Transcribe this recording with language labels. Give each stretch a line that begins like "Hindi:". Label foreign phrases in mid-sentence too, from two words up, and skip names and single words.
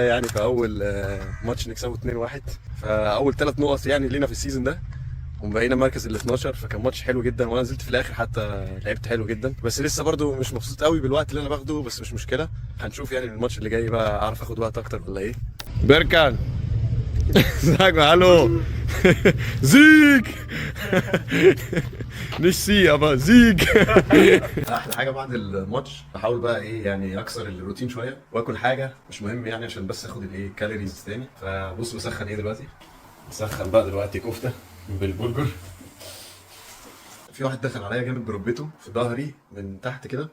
Arabic: يعني في اول ماتش نكسبه 2-1، فاول 3 نقط يعني لينا في السيزون ده، وبقينا مركز ال 12. فكان ماتش حلو جدا، وانا نزلت في الاخر حتى لعبت حلو جدا. بس لسه برضو مش مبسوط قوي بالوقت اللي انا باخده، بس مش مشكله. هنشوف يعني الماتش اللي جاي بقى اعرف اخد وقت اكتر ولا ايه.
German: بيركان sag mal hallo. Sieg. nicht sie aber Sieg.
Arabic: احلى حاجه بعد الماتش بحاول بقى ايه يعني اكسر الروتين شويه واكل حاجه مش مهم يعني، عشان بس اخد الايه كالوريز تاني. فبص بسخن ايه دلوقتي. بسخن بقى دلوقتي كفته بالبرجر. في واحد دخل عليا جامد بركبته في ظهري من تحت كده.